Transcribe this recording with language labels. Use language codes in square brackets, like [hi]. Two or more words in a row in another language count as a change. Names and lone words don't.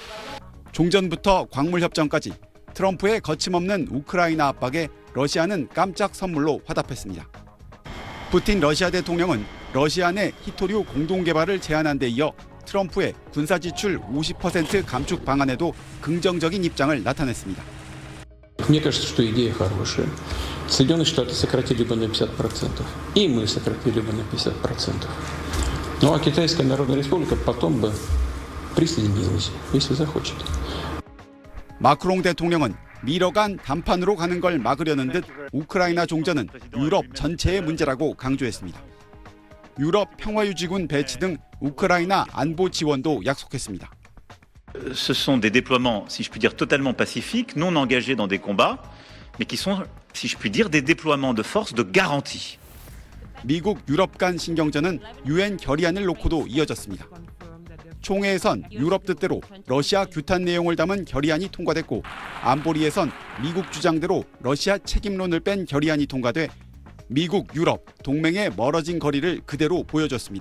[ko] 종전부터 광물협정까지 트럼프의 거침없는 우크라이나 압박에 러시아는 깜짝 선물로 화답했습니다. 푸틴 러시아 대통령은 러시아 내 히토류 공동개발을 제안한 데 이어 트럼프의 군사지출 50% 감축 방안에도 긍정적인 입장을 나타냈습니다. [ru] Мне кажется, что идея хорошая. Соединенные Штаты сократили бы на 50%, и мы сократили бы на 50%. Ну а Китайская Народная Республика потом бы присоединилась, если захочет. [ko] 마크롱 대통령은 미러 간 담판으로 가는 걸 막으려는 듯 우크라이나 종전은 유럽 전체의 문제라고 강조했습니다. 유럽 평화유지군 배치 등 우크라이나 안보 지원도 약속했습니다. [fr] Ce sont des déploiements, si je puis dire, totalement pacifiques, non engagés dans des combats, mais qui sont, si je puis dire, des déploiements de force de garantie. [ko] 미국 유럽 간 신경전은 유엔 결의안을 놓고도 이어졌습니다. 총회에선 유럽 뜻대로 러시아 규탄 내용을 담은 결의안이 통과됐고 안보리에선 미국 주장대로 러시아 책임론을 뺀 결의안이 통과돼 미국, 유럽, 동맹의 멀어진 거리를 그대로 보여줬습니다.